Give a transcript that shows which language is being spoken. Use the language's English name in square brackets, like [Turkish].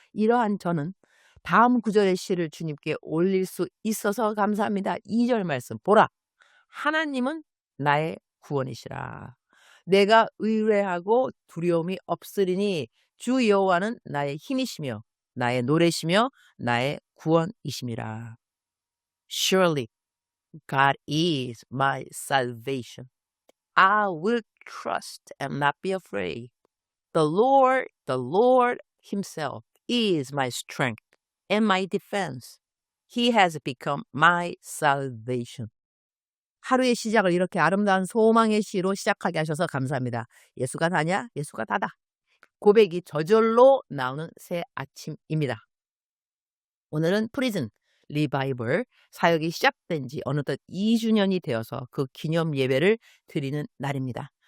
[Korean] 이러한 저는 다음 구절의 시를 주님께 올릴 수 있어서 감사합니다. 2절 말씀 보라. 하나님은 나의 구원이시라. 내가 의뢰하고 두려움이 없으리니 주 여호와는 나의 힘이시며 나의 노래시며 나의 구원이심이라. [English] Surely God is my salvation. I will trust and not be afraid. The Lord himself is my strength and my defense. He has become my salvation. [Korean] 하루의 시작을 이렇게 아름다운 소망의 시로 시작하게 하셔서 감사합니다. 예수가 다냐? 예수가 다다. 고백이 저절로 나오는 새 아침입니다. 오늘은 프리즌 리바이벌 사역이 시작된 지 어느덧 2주년이 되어서 그 기념 예배를 드리는 날입니다.